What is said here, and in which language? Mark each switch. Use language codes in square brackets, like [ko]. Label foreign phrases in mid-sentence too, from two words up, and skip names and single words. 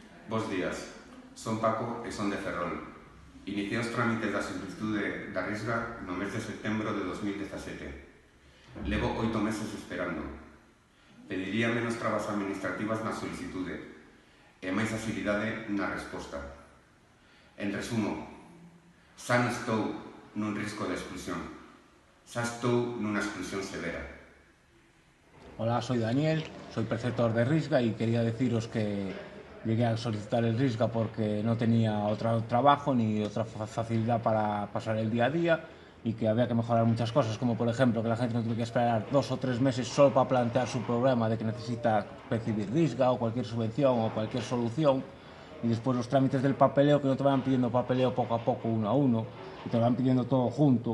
[gl] Bos días, son Paco e son de Ferrol. Iniciei os trámites da solicitude da Risga no mes de setembro de 2017. Levo 8 meses esperando. Pediría menos trabas administrativas na solicitude e máis agilidade na resposta. En resumo, xa non estou nun risco de exclusión. Xa estou nunha exclusión severa. [es] Hola, soy Daniel, soy preceptor de Risga y quería deciros que llegué a solicitar el Risga porque no tenía otro trabajo ni otra facilidad para pasar el día a día y que había que mejorar muchas cosas, como por ejemplo que la gente no tuviera que esperar 2 o 3 meses solo para plantear su problema de que necesita recibir Risga o cualquier subvención o cualquier solución, y después los trámites del papeleo, que no te van pidiendo papeleo poco a poco, uno a uno, y te van pidiendo todo junto.